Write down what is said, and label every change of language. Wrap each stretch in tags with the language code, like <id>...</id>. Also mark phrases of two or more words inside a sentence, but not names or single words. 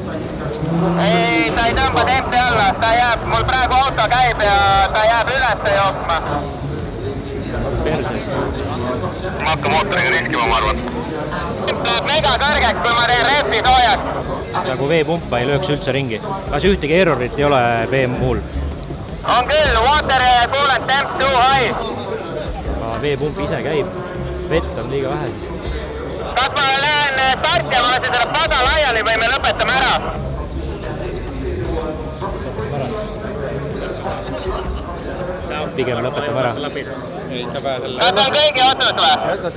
<et>Ei, ta ei tõmba tempi alla. Ta jääb, mul praegu auto käib ja ta jääb üles jooksma. Perses. Ma hakka mootoriga riskima, ma arvan. Läheb mega kõrgeks, kui ma teen repi soojaks. Nagu veepumpa ei lööks üldse ringi. Kas ühtegi errorit ei ole vee muul? On küll,</et> <en>water coolant temp too high.</en> <et>Veepump ise käib. Vett on liiga vähe siis. Kas ma lähen start ja ma lasen selle pada laiali või me lõpetame ära? Pigem lõpetame ära. Kas on kõigi otsus või?</et>